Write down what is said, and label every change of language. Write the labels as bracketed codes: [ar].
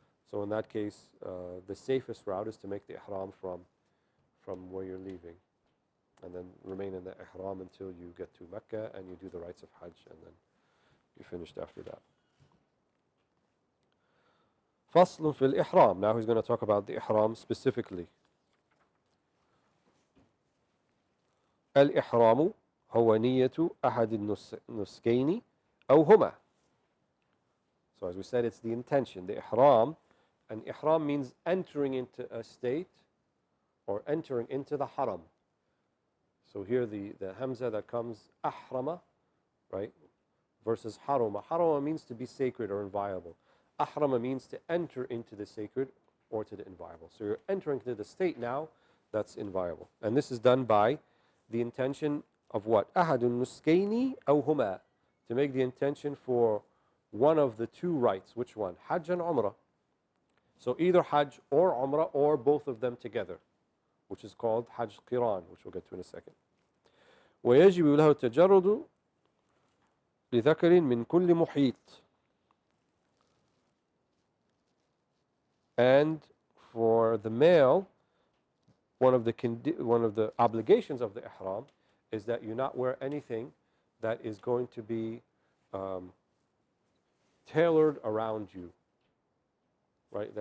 [en] So in that case, the safest route is to make the ihram from where you're leaving, and then remain in the ihram until you get to Mecca and you do the rites of Hajj, and then you're finished after that. [ar] فصل في الإحرام. [en] Now he's going to talk about the ihram specifically. [ar] الإحرام هو نية أحد النسكين أو هما. [en] So as we said, it's the intention, the ihram. And ihram means entering into a state or entering into the haram. So here the hamza that comes ahrama, right, versus haruma. Haruma means to be sacred or inviolable. Ahrama means to enter into the sacred or to the inviolable. So you're entering into the state now that's inviolable. And this is done by the intention of what? [ar] Ahadun nuskaini aw huma. [en] To make the intention for one of the two rites. Which one? Hajj and Umrah. So either Hajj or Umrah or both of them together, which is called Hajj Qiran, which we'll get to in a second. [ar] ويجب له التجرد لذكر من كل محيط. [en] And for the male, one of the obligations of the ihram is that you not wear anything that is going to be tailored around you, right?